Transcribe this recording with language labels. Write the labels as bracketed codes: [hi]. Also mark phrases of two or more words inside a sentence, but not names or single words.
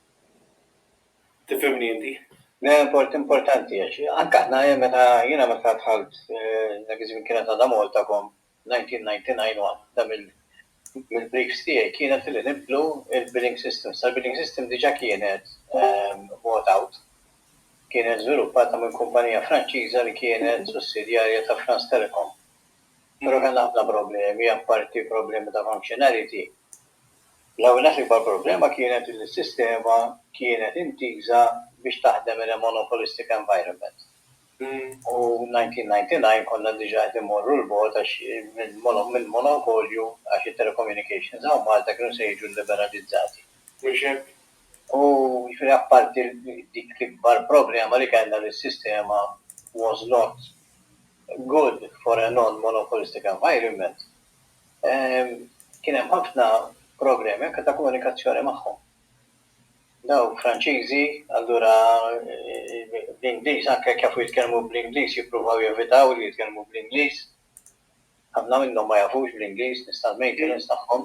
[mt] Tifhimni inti? Importanti għax. Anke aħna jiena meta dħalt l-magazine kienet għadha Maltakom 1999 waħda mill-briefs tiegħi kienet li nibdlu il- [en] billing system. [mt] Sal- [en] billing system [mt] diġà kienet [en] bought out. [mt] Kienet żviluppata minn kumpanija Franċiża li kienet sussidjarja ta' France Telecom. Però kellna ħafna problemi, apparti problemi ta' functionality. L-ewwel l-ikbar problema kienet li s-sistema kienet intiża biex taħdem [en] in a monopolistic environment. [mt] U 1999 konna diġà qed immorru l-bogħod għax mill-monopolju għax it-telecommunications hawn Malta kienu se jiġu liberalizzati. U jiġifieri apparti dik l-ikbar problema li kellna li s-sistema [en] was not good for a non-monopolistic environment. [mt] Kien hemm ħafna problemi anke ta' komunikazzjoni magħhom. Daw Franċiżi, allura bl-Ingliż anke jafu jitkellmu bl-Ingliż jippruvaw jevitaw li jitkellmu bl-Ingliż. Ħafna minnhom ma jafux bl-Ingliż, nista' maintenance tagħhom.